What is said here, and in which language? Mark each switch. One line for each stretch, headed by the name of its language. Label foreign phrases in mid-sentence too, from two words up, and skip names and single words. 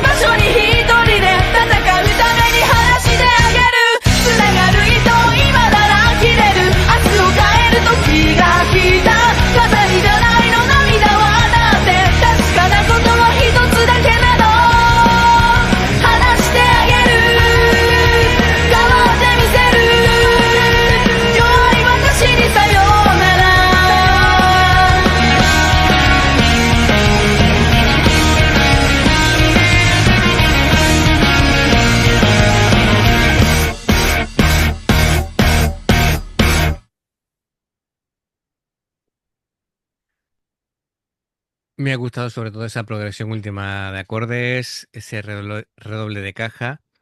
Japanese: 場所に一人で戦うために話してあげる繋がる糸今なら切れる明日を変える時が来た飾りじゃないの涙はだって確かなことは一つだけなの話してあげる変わってみせる弱い私にさようなら
Spanish: Me ha gustado sobre todo esa progresión última de acordes, ese redoble de caja.